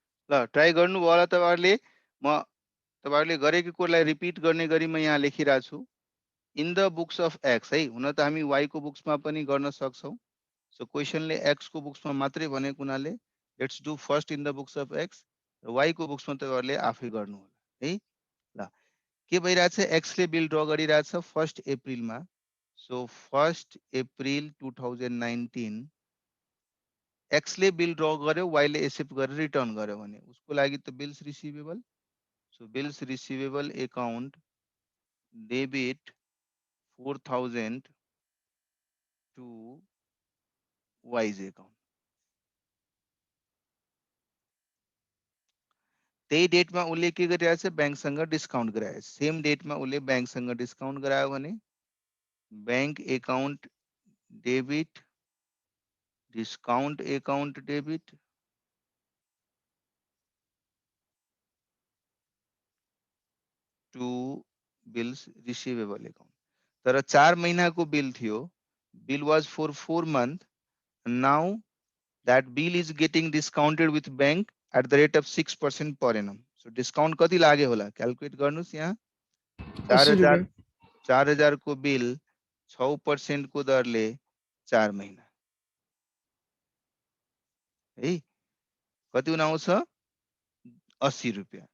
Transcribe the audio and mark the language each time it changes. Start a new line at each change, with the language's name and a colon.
Nepali: ल ट्राई गर्नुभयो होला तपाईहरुले। म तपाईहरुले गरेको कुरालाई रिपिट गर्ने गरी म यहाँ लेखिरहेको छु।
English: in the books of X
Nepali: है, हुन त हामी y को बुक्समा पनि गर्न सक्छौं। सो क्वेशनले x को बुक्समा मात्रै भनेको हुनाले
English: let's do first in the books of x,
Nepali: y को बुक्समा तपाईहरुले आफै गर्नु होला है। ल के भइरहेछ, x ले बिल ड्र गरिरहेछ 1 अप्रिलमा। सो 1 अप्रिल 2019 x ले बिल ड्र गर्यो, y ले एक्सेप्ट गरेर रिटर्न गर्यो भने उसको लागि त bills receivable.
English: So bills receivable account debit 4000 to Y's account.
Nepali: त्यही डेटमा उसले के गरिरहेछ, ब्याङ्कसँग डिस्काउन्ट गराएछ। सेम डेटमा उसले ब्याङ्कसँग डिस्काउन्ट गरायो भने bank account debit discount account debit two bills receivable account. तर 4 महिनाको बिल थियो,
English: Bill was for 4 month, now that bill is getting discounted with bank at the rate of 6% per annum.
Nepali: So discount कति लाग्यो होला calculate गर्नुस्। यहाँ 4000 को bill 6% को दरले 4 महिना है कति हुन आउँछ 80 रुपैयाँ।